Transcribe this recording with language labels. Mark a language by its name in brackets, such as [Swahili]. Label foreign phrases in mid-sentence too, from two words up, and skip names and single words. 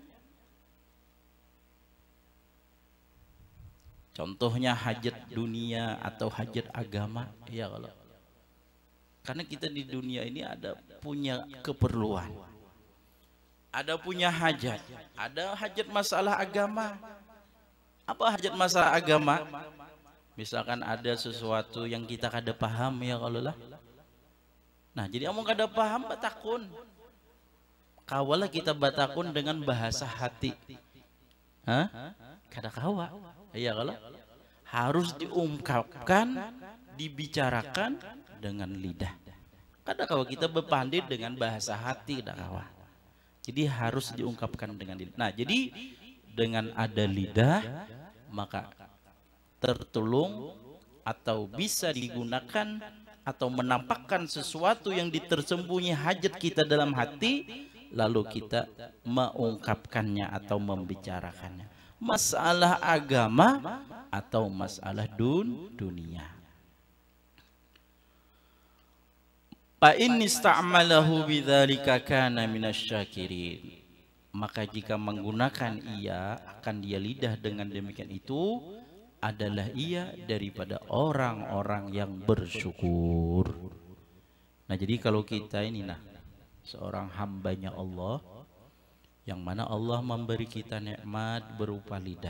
[Indonesian] Contohnya hajat dunia atau hajat agama, ya kalau karena kita di dunia ini ada punya keperluan, ada punya hajat, ada hajat masalah agama. Apa hajat masalah agama? Misalkan ada sesuatu yang kita kada paham, ya kalau lah. [Banjar] Nah jadi amung kada paham batakun, kawalah kita batakun dengan bahasa hati. Hah? Kada kawa. [Indonesian] Iya kalau harus diungkapkan, dibicarakan dengan lidah. [Banjar] Kada kawa kita berpandit dengan bahasa hati, kada kawa. [Indonesian] Jadi harus diungkapkan dengan lidah. Nah jadi dengan ada lidah maka tertolong atau bisa digunakan atau menampakkan sesuatu yang tersembunyi hajat kita dalam hati, lalu kita mengungkapkannya atau membicarakannya. Masalah agama atau masalah dunia. [Arabic] Fa in ista'malahu bidzalika kana minasyakirin. [Indonesian] Maka jika menggunakan ia akan dia lidah dengan demikian itu adalah ia daripada orang-orang yang bersyukur. Nah jadi kalau kita ini seorang hambanya Allah, yang mana Allah memberi kita nikmat berupa lidah.